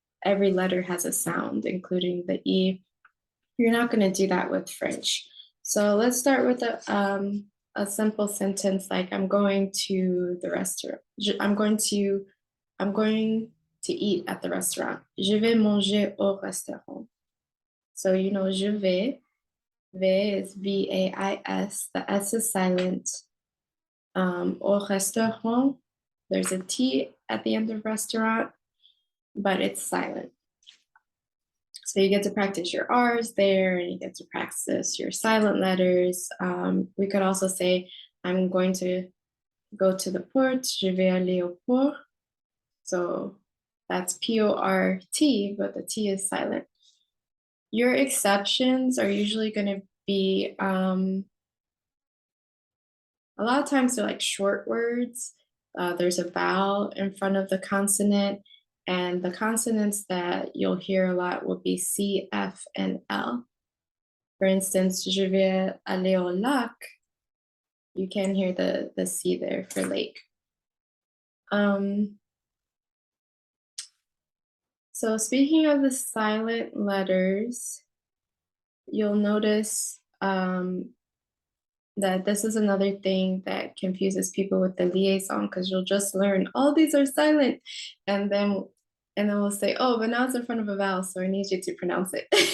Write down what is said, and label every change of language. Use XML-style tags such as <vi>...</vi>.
<en>every letter has a sound, including the E. You're not going to do that with French. So let's start with a simple sentence like I'm going to the restaurant. I'm going to eat at the restaurant.</en> <fr>Je vais manger au restaurant.</fr> <en>So you know, je vais. Vais is V-A-I-S. The S is silent. Au restaurant, there's a T at the end of restaurant, but it's silent. So you get to practice your R's there, and you get to practice your silent letters. We could also say, I'm going to go to the port.</en> <fr>Je vais aller au port.</fr> <en>So that's P-O-R-T, but the T is silent. Your exceptions are usually going to be, a lot of times they're like short words. There's a vowel in front of the consonant, and the consonants that you'll hear a lot will be C, F, and L. For instance,</en> <fr>je vais aller au lac.</fr> <en>You can hear the C there for lake. So speaking of the silent letters, you'll notice that this is another thing that confuses people with the liaison, because you'll just learn all these are silent, and then we'll say, oh, but now it's in front of a vowel, so I need you to pronounce it.</en>